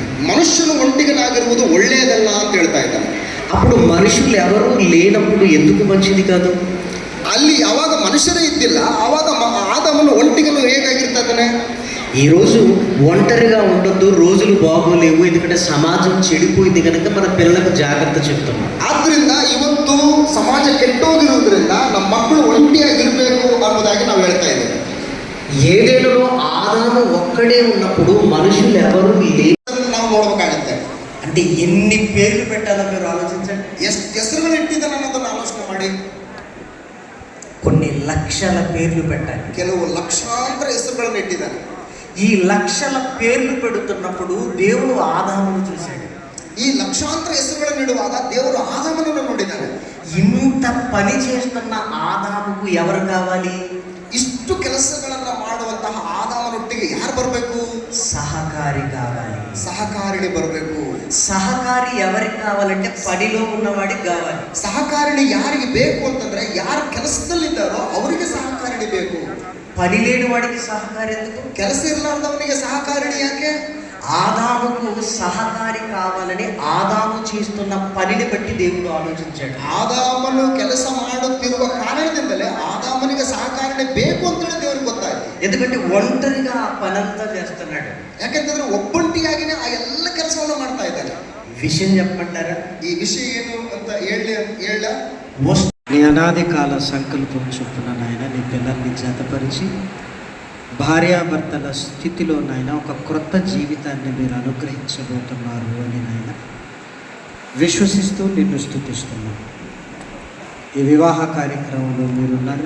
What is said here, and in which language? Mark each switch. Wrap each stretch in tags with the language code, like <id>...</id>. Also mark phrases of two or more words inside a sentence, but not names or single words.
<kn>ಮನುಷ್ಯನು ಒಂಟಿಗನಾಗಿರುವುದು ಒಳ್ಳೆಯದಲ್ಲ ಅಂತ ಹೇಳ್ತಾ ಇದ್ದಾನೆ.</kn> <te>అప్పుడు మనుషులు ఎవరు లేనప్పుడు ఎందుకు మంచిది కాదు?</te> <kn>ಅಲ್ಲಿ ಯಾವಾಗ ಮನುಷ್ಯರೇ ಇದ್ದಿಲ್ಲ ಆವಾಗ ಆದಮನು ಒಂಟಿಗನು ಹೇಗಾಗಿರ್ತಾ ಇದ್ದಾನೆ?</kn> <te>ఈరోజు ఒంటరిగా ఉండొద్దు, రోజులు బాగోలేవు, ఎందుకంటే సమాజం చెడిపోయింది కనుక మన పిల్లలకు జాగ్రత్త చెప్తున్నాం.</te> <kn>ಆದ್ರಿಂದ ಇವತ್ತು ಸಮಾಜ ಕೆಟ್ಟೋಗಿರುವುದರಿಂದ ನಮ್ಮ ಮಕ್ಕಳು ಒಂಟಿಯಾಗಿರ್ಬೇಕು ಅನ್ನೋದಾಗಿ ನಾವು ಹೇಳ್ತಾ ಇದ್ದೇವೆ.</kn> <te>ఏడేళ్లలో ఆదాము ఒక్కడే ఉన్నప్పుడు మనుషులు ఎవరు లేరు.</te> <kn>ನಾವು ನೋಡ್ಬೇಕಾಗತ್ತೆ.</kn> <te>అంటే ఎన్ని పేర్లు పెట్టాలో మీరు ఆలోచించండి.</te> <kn>ಎಷ್ಟು ಹೆಸರುಗಳು ಇಟ್ಟಿದ್ದಾನೆ ಅನ್ನೋದನ್ನ ಆಲೋಚನೆ ಮಾಡಿ.</kn> <te>కొన్ని లక్షల పేర్లు పెట్టాలి.</te> <kn>ಕೆಲವು ಲಕ್ಷಾಂತರ ಹೆಸರುಗಳನ್ನು ಇಟ್ಟಿದ್ದಾನೆ.</kn> <te>ఈ లక్షల పేర్లు పెడుతున్నప్పుడు దేవుడు ఆదామును చూశాడు.</te> <kn>ಈ ಲಕ್ಷಾಂತರ ಹೆಸರುಗಳನ್ನು ಇಡುವಾಗ ದೇವರು ಆದಾಮನನ್ನು ನೋಡಿದ್ದಾನೆ.</kn> <te>ఇంత పని చేస్తున్న ఆదాముకు ఎవరు కావాలి?</te> <kn>ಇಷ್ಟು ಕೆಲಸಗಳನ್ನ ಮಾಡುವಂತಹ ಆದಾಮನೊಟ್ಟಿಗೆ ಯಾರು ಬರಬೇಕು?</kn> <te>సహకారి కావాలి.</te> <kn>ಸಹಕಾರಿಣಿ ಬರಬೇಕು.</kn> <te>సహకారి ఎవరికి కావాలంటే పనిలో ఉన్నవాడికి కావాలి.</te> <kn>ಸಹಕಾರಿಣಿ ಯಾರಿಗೆ ಬೇಕು ಅಂತಂದ್ರೆ ಯಾರು ಕೆಲಸದಲ್ಲಿದ್ದಾರೋ ಅವರಿಗೆ ಸಹಕಾರಿಣಿ ಬೇಕು.</kn> <te>పని లేని వాడికి సహకారి ఎందుకు?</te> <kn>ಕೆಲಸ ಇರಲಾರ್ದವನಿಗೆ ಸಹಕಾರಿಣಿ ಯಾಕೆ?</kn> <te>ఆదాముకు సహకారి కావాలని ఆదాము చేస్తున్న పనిని బట్టి దేవుడు ఆలోచించాడు.</te> <kn>ಆದಾಮನು ಕೆಲಸ ಮಾಡುತ್ತಿರುವ ಕಾರಣದಿಂದಲೇ ಆದಾಮನಿಗೆ ಸಹಕಾರಿಣಿ ಬೇಕು ಅಂತೇಳಿ ದೇವರಿಗೆ ಗೊತ್ತಾಯ್ತು.</kn> <te>ఎందుకంటే ఒంటరిగా ఆ పనంతా చేస్తున్నాడు.</te> <kn>ಯಾಕೆಂತಂದ್ರೆ ಒಬ್ಬಂಟಿಯಾಗಿನೇ ಆ ಎಲ್ಲ ಕೆಲಸವನ್ನು ಮಾಡ್ತಾ ಇದ್ದಾನೆ.</kn> <te>విషయం చెప్పమంటారా?</te> <kn>ಈ ವಿಷಯ ಏನು ಅಂತ ಹೇಳ</kn> <te>నీ అనాది కాల సంకల్పం చొప్పున నాయన నీ పిల్లల్ని జతపరిచి భార్యాభర్తల స్థితిలో నాయన ఒక క్రొత్త జీవితాన్ని మీరు అనుగ్రహించబోతున్నారు అని నాయన విశ్వసిస్తూ నిన్ను స్తుతిస్తున్నాను. ఈ వివాహ కార్యక్రమంలో మీరున్నారు.</te>